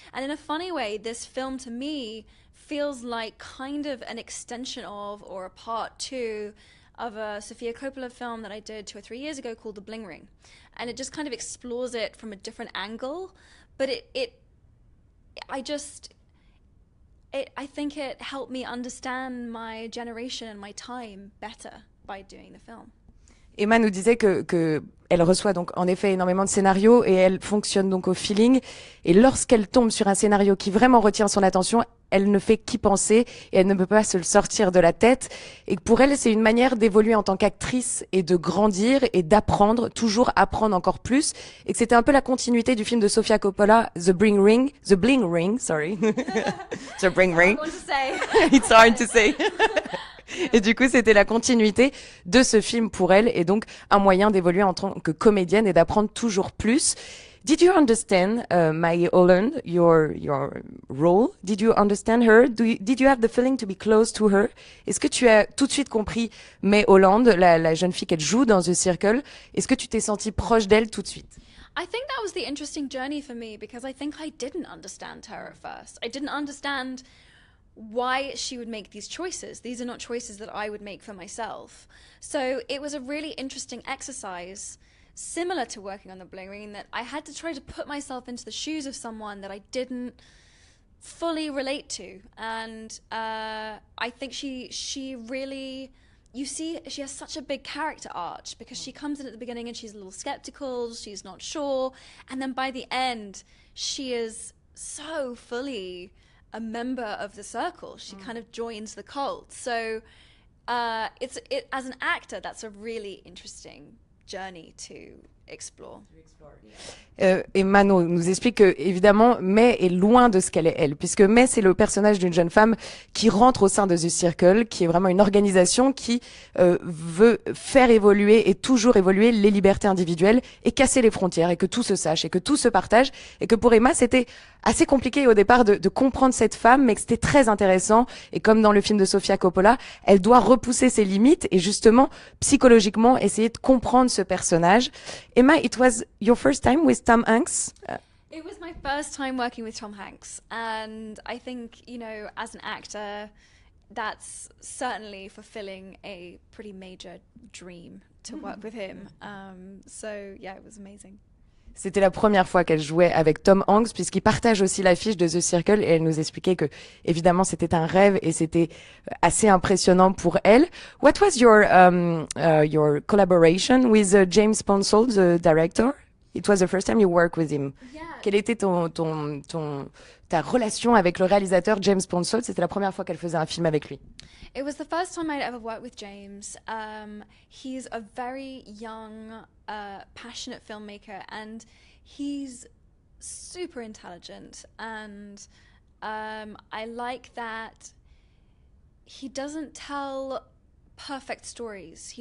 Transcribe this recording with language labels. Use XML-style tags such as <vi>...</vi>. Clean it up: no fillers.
<en>And in a funny way, this film to me feels like kind of an extension of, or a part 2 of a Sofia Coppola film that I did 2 or 3 years ago called The Bling Ring. And it just kind of explores it from a different angle, but I think it helped me understand my generation and my time better by doing the film.</en> <fr>Emma nous disait que elle reçoit donc en effet énormément de scénarios et elle fonctionne donc au feeling. Et lorsqu'elle tombe sur un scénario qui vraiment retient son attention, elle ne fait qu'y penser et elle ne peut pas se le sortir de la tête. Et pour elle, c'est une manière d'évoluer en tant qu'actrice et de grandir et d'apprendre, toujours apprendre encore plus. Et que c'était un peu la continuité du film de Sofia Coppola, The Bling Ring,</fr> <en>sorry.</en> <fr>The Bling Ring.</fr> <en>It's hard to say.</en> <fr>Et du coup, c'était la continuité de ce film pour elle et donc un moyen d'évoluer en tant que comédienne et d'apprendre toujours plus.</fr> <en>Did you understand Maggie Holland, your role? Did you understand her? Did you have the feeling to be close to her?</en> <fr>Est-ce que tu as tout de suite compris May Holland, la jeune fille qu'elle joue dans The Circle? Est-ce que tu t'es sentie proche d'elle tout de suite?</fr> <en>I think that was the interesting journey for me because I think I didn't understand her at first. I didn't understand why she would make these choices. These are not choices that I would make for myself. So it was a really interesting exercise, similar to working on The Bling Ring, in that I had to try to put myself into the shoes of someone that I didn't fully relate to. And I think she really, you see, she has such a big character arc because she comes in at the beginning and she's a little skeptical, she's not sure, and then by the end, she is so fully a member of the circle. She kind of joins the cult. So as an actor, that's a really interesting journey to explore.</en> <fr>Emma nous explique que évidemment May est loin de ce qu'elle est elle, puisque May c'est le personnage d'une jeune femme qui rentre au sein de The Circle, qui est vraiment une organisation qui veut faire évoluer et toujours évoluer les libertés individuelles et casser les frontières et que tout se sache et que tout se partage, et que pour Emma c'était assez compliqué au départ de comprendre cette femme, mais que c'était très intéressant, et comme dans le film de Sofia Coppola, elle doit repousser ses limites et justement psychologiquement essayer de comprendre ce personnage.</fr> <en>Emma, it was your first time with Tom Hanks? It was my first time working with Tom Hanks, and I think, you know, as an actor, that's certainly fulfilling a pretty major dream to work with him. So yeah, it was amazing.</en> <fr>C'était la première fois qu'elle jouait avec Tom Hanks, puisqu'il partage aussi l'affiche de The Circle, et elle nous expliquait que, évidemment, c'était un rêve et c'était assez impressionnant pour elle.</fr> <en>What was your collaboration with James Ponsell, the director? It was the first time you worked with him. Yeah.</en> <fr>Quelle était ta relation avec le réalisateur James Ponsell? C'était la première fois qu'elle faisait un film avec lui.</fr> <en>It was the first time I'd ever worked with James. He's a very young, passionate filmmaker, and he's super intelligent. And I like that he doesn't tell perfect stories.</en>